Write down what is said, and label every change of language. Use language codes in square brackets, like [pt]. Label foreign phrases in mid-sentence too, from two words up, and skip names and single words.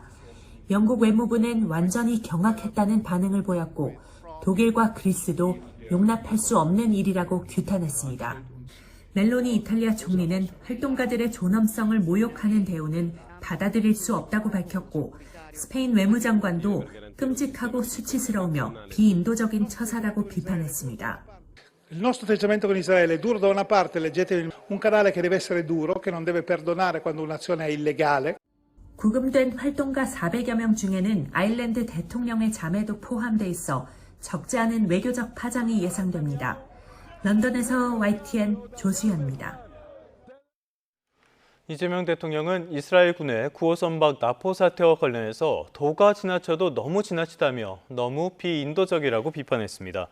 [ko] 영국 외무부는 완전히 경악했다는 반응을 보였고 독일과 그리스도 용납할 수 없는 일이라고 규탄했습니다. 멜로니 이탈리아 총리는 활동가들의 존엄성을 모욕하는 대우는 받아들일 수 없다고 밝혔고 스페인 외무장관도 끔찍하고 수치스러우며 비인도적인 처사라고 비판했습니다. [it] Il nostro atteggiamento con Israele è duro da una parte, leggete un canale che deve essere duro, che non deve perdonare quando un'azione è illegale. [ko] 구금된 활동가 400여 명 중에는 아일랜드 대통령의 자매도 포함돼 있어 적지 않은 외교적 파장이 예상됩니다. 런던에서 YTN 조수연입니다. 이재명 대통령은 이스라엘 군의 9호 선박 납포 사태와 관련해서 도가 지나쳐도 너무 지나치다며 너무 비인도적이라고 비판했습니다.